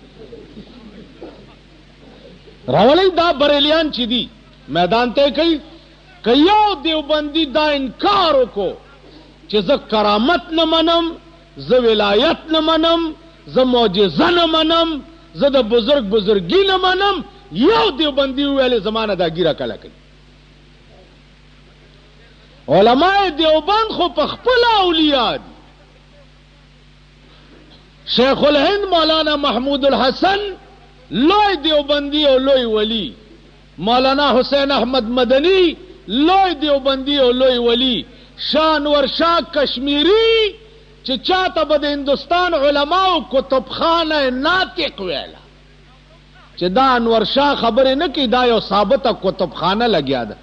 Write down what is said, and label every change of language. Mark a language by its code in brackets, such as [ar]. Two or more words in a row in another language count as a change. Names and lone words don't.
[ps] راولئ دا بریلیان چې دي میدان ته کوي. که یو دیوبندي دا انکار وکړو چې زه کرامت نه منم، زه ولایت نه منم، زه معجزه نه منم، زه د بزرگ بزرگی نه منم، یو دیوبندي وویلې زمانه دا ګیره کله کوي. علماء دیوبند خو په خپل اولیاء دي. شیخ الهند مولانا محمود الحسن لوی دیوبندی او لوی ولی، مولانا حسین احمد مدنی لوی دیوبندی او لوی ولی، شاه انور شاه کشمیری چې چاته به د هندوستان علماء کتبخانه ناطق ویله چې دا انور شاه خبرې نه کوي، دا یو ثابته کتبخانه لګیا ده.